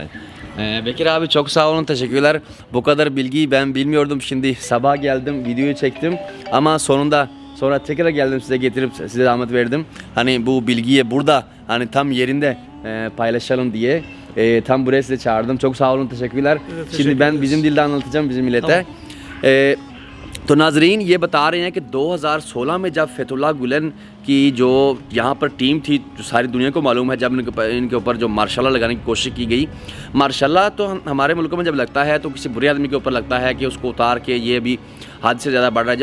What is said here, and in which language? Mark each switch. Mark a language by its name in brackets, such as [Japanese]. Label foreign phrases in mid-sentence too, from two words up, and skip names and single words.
[Turkish] Bekir abi çok sağ olun, teşekkürler. Bu kadar bilgiyi ben bilmiyordum. Şimdi sabah geldim, videoyu çektim ama sonra tekrar geldim, size getirip size zahmet verdim. Hani bu bilgiyi burada hani tam yerinde paylaşalım diye tam buraya size çağırdım. Çok sağ olun, teşekkürler. Evet, Şimdi ben bizim dilde anlatacağım bizim millete. [Urdu] تو ناظرین یہ بتا رہے ہیں کہ 2016 میں جب فتح اللہ گولن کی جو یہاں پر ٹیم تھی، جو ساری دنیا کو معلوم ہے، جب انکے اوپر جو مارشلا لگانے کی کوشش کی گئی. مارشلا تو ہمارے ملکوں میں جب لگتا ہے تو کسی برے آدمی کے اوپر لگتا ہے کہ اسکو اتار کے یہ بھی حد سے زیادہ بڑھ رہا ہے.